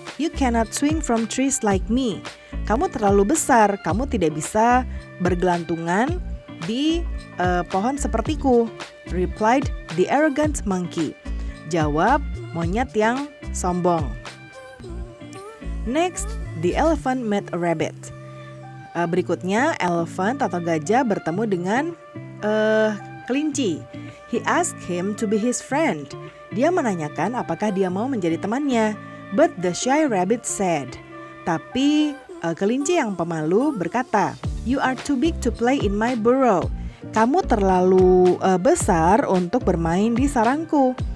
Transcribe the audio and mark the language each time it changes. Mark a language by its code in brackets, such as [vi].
[en] You cannot swing from trees like me. [id] Kamu terlalu besar. Kamu tidak bisa bergelantungan di pohon sepertiku. [en] Replied the arrogant monkey. [id] Jawab monyet yang sombong. [en] Next, the elephant met a rabbit. [id] Berikutnya, elephant atau gajah bertemu dengan kelinci. [en] He asked him to be his friend. [id] Dia menanyakan apakah dia mau menjadi temannya. [en] But the shy rabbit said. [id] Tapi kelinci yang pemalu berkata, [en] you are too big to play in my burrow. [id] Kamu terlalu besar untuk bermain di sarangku.